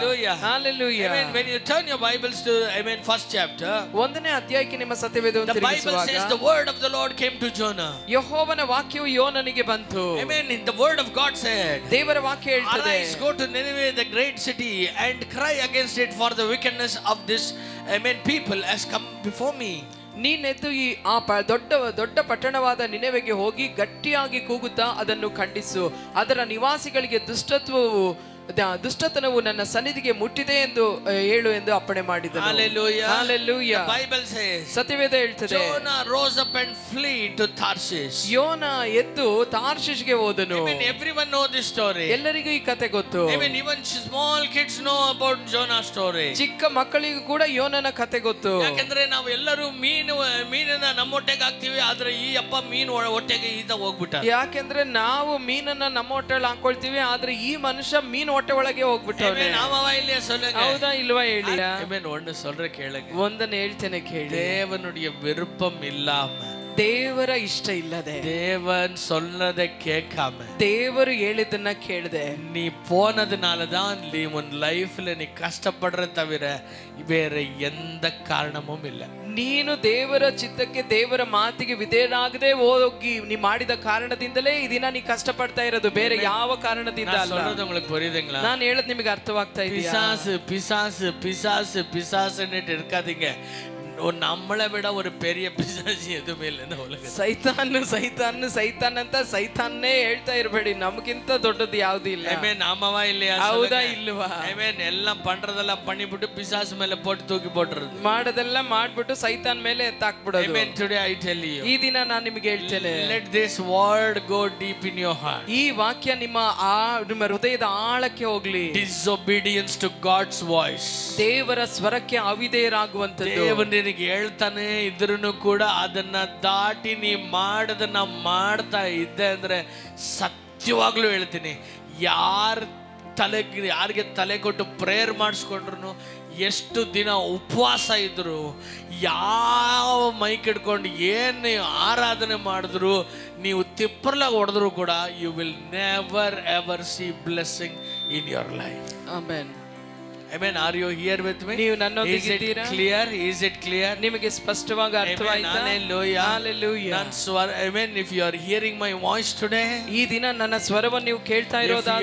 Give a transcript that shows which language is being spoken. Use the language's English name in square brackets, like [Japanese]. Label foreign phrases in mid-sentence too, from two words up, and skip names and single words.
[English] Hallelujah. Hallelujah. Amen. When you turn your Bibles to first chapter, [Kannada] ಒಂದನೇ ಅಧ್ಯಾಯಕ್ಕೆ ನಿಮ್ಮ ಸತ್ಯವೇದವನ್ನು [English] the Bible says the word of the Lord came to Jonah. [Kannada] ಯೆಹೋವನ ವಾಕ್ಯವು ಯೋನನಿಗೆ ಬಂತು. [English] Amen. The word of God said, [Kannada] ದೇವರ ವಾಕ್ಯ ಹೇಳ್ತದೆ, [English] arise, go to Nineveh, the great city, and cry against it, for the wickedness of this people has come before me. [Kannada] ನೀನೆದ್ದು ಈ ದೊಡ್ಡ ಪಟ್ಟಣವಾದ ನಿನೆವೆಗೆ ಹೋಗಿ ಗಟ್ಟಿಯಾಗಿ ಕೂಗುತ್ತಾ ಅದನ್ನು ಖಂಡಿಸು. ಅದರ ನಿವಾಸಿಗಳಿಗೆ ದುಷ್ಟತನವು ನನ್ನ ಸನ್ನಿಧಿಗೆ ಮುಟ್ಟಿದೆ ಎಂದು ಹೇಳು ಎಂದು ಅಪ್ಪಣೆ ಮಾಡಿದನು. [English] Hallelujah. Hallelujah. The Bible says, [Kannada] ಸತ್ಯವೇದ ಹೇಳ್ತದೆ, [English] Jonah rose up and flee to Tarshish. [Kannada] ಯೋನ ಎದ್ದು ತಾರ್ಷಿಷ್ಗೆ ಹೋದನು. [English] Amen. Everyone know this story. [Kannada] ಎಲ್ಲರಿಗೂ ಈ ಕತೆ ಗೊತ್ತು. [English] Amen. Even small kids know about Jonah's story. [Kannada] ಚಿಕ್ಕ ಮಕ್ಕಳಿಗೂ ಕೂಡ ಯೋನನ ಕತೆ ಗೊತ್ತು. ಯಾಕಂದ್ರೆ ನಾವು ಎಲ್ಲರೂ ಮೀನನ್ನ ನಮ್ಮ ಹೊಟ್ಟೆಗೆ ಹಾಕ್ತಿವಿ, ಆದ್ರೆ ಈ ಅಪ್ಪ ಮೀನು ಹೊಟ್ಟೆಗೆ ಈತ ಹೋಗ್ಬಿಟ್ಟ. ಯಾಕೆಂದ್ರೆ ನಾವು ಮೀನನ್ನ ನಮ್ಮ ಹೊಟ್ಟೆಯಲ್ಲಿ ಹಾಕೊಳ್ತೀವಿ, ಆದ್ರೆ ಈ ಮನುಷ್ಯ ಮೀನು ಹೊಟ್ಟೆ ಒಳಗೆ ಹೋಗ್ಬಿಟ್ಟವ್ರೆ. ಹೌದಾ ಇಲ್ವಾ ಹೇಳಿ. [Tamil] ஒன்னு சொல்ற கேளுங்க. [Kannada] ಒಂದನ್ನು ಹೇಳ್ತೇನೆ ಕೇಳಿ. [Tamil] தேவனுடைய விருப்பம் இல்லாம, [Kannada] ದೇವರ ಇಷ್ಟ ಇಲ್ಲದೆ, [Tamil] தேவன் சொன்னதை கேட்காம, [Kannada] ದೇವರು ಹೇಳಿದ್ದನ್ನ ಕೇಳದೆ [Tamil] நீ போனதுனாலதான் நீ உன் லைஃப்ல நீ கஷ்டப்படுற தவிர வேற எந்த காரணமும் இல்லை. [Kannada] ನೀನು ದೇವರ ಚಿತ್ತಕ್ಕೆ ದೇವರ ಮಾತಿಗೆ ವಿಧೇಯನಾಗದೆ ಹೋಗಿ ನೀ ಮಾಡಿದ ಕಾರಣದಿಂದಲೇ ಈ ದಿನ ನೀ ಕಷ್ಟ ಪಡ್ತಾ ಇರೋದು, ಬೇರೆ ಯಾವ ಕಾರಣದಿಂದ ಅಲ್ಲ. [Tamil] உங்களுக்கு புரியுதுங்களா? [Kannada] ನಾನು ಹೇಳದ್ ನಿಮಗೆ ಅರ್ಥವಾಗ್ತಾ ಇದೆಯಾ? [Tamil] பிசாசு பிசாசு பிசாசு பிசாசுன்னு இருக்காதீங்க. நம்மளை விட ஒரு பெரிய பிசாசு எதுவுமே இல்லை உலகம். [Kannada] ಸೈತಾನ್ ಅಂತ ಸೈತಾನ್ನೇ ಹೇಳ್ತಾ ಇರಬೇಡಿ, ನಮಗಿಂತ ದೊಡ್ಡದು ಯಾವ್ದು ಇಲ್ಲ. [Tamil] நாமவா இல்லையா? [Kannada] ಹೌದಾ ಇಲ್ವಾ? [Tamil] எல்லாம் பண்றதெல்லாம் பண்ணிಬಿಟ್ಟು பிசாசு ಮೇಲೆ போட்டு தூக்கಿ போட்டுறது, [Kannada] ಮಾಡೋದೆಲ್ಲ ಮಾಡ್ಬಿಟ್ಟು ಸೈತಾನ್ ಮೇಲೆ ಎತ್ತಾಕ್ಬಿಡೋದು. [English] Today I tell you, [Kannada] ಈ ದಿನ ನಾನು ನಿಮಗೆ ಹೇಳ್ತೇನೆ, [English] let this word go deep in your heart. [Kannada] ಈ ವಾಕ್ಯ ನಿಮ್ಮ ಹೃದಯದ ಆಳಕ್ಕೆ ಹೋಗ್ಲಿ. [English] Disobedience to God's voice, [Kannada] ದೇವರ ಸ್ವರಕ್ಕೆ ಅವಿಧೇಯರಾಗುವಂತದ್ದು. ದೇವನಿಗೆ ಹೇಳ್ತಾನೆ ಇದ್ರೂ ಕೂಡ ಅದನ್ನ ದಾಟಿ ನೀ ಮಾಡದನ್ನ ಮಾಡ್ತಾ ಇದ್ದೆ ಅಂದ್ರೆ ಸತ್ಯವಾಗ್ಲೂ ಹೇಳ್ತೀನಿ, ಯಾರಿಗೆ ತಲೆ ಕೊಟ್ಟು ಪ್ರೇಯರ್ ಮಾಡಿಸ್ಕೊಂಡ್ರು, ಎಷ್ಟು ದಿನ ಉಪವಾಸ ಇದ್ರು, ಯಾವ ಮೈಕ್ ಹಿಡ್ಕೊಂಡು ಏನು ಆರಾಧನೆ ಮಾಡಿದ್ರು, ನೀವು ತಿಪ್ಪರ್ಲಾಗ ಹೊಡೆದ್ರು ಕೂಡ [English] you will never ever see blessing in your life. [Kannada] ಆಮೆನ್. [English] Amen. Are you here with me? [Kannada] ನೀವು ನನ್ನೊಂದಿಗಿದ್ದೀರಾ? [English] Is it clear? [Kannada] ನಿಮಗೆ ಸ್ಪಷ್ಟವಾಗಿ ಅರ್ಥವಾಯಿತಾ? [English] Hallelujah. Hallelujah. Amen. If you are hearing my voice today, [Kannada] ಈ ದಿನ ನನ್ನ ಸ್ವರವನ್ನು ನೀವು ಕೇಳ್ತಾ ಇರೋದಾದ್ರೆ,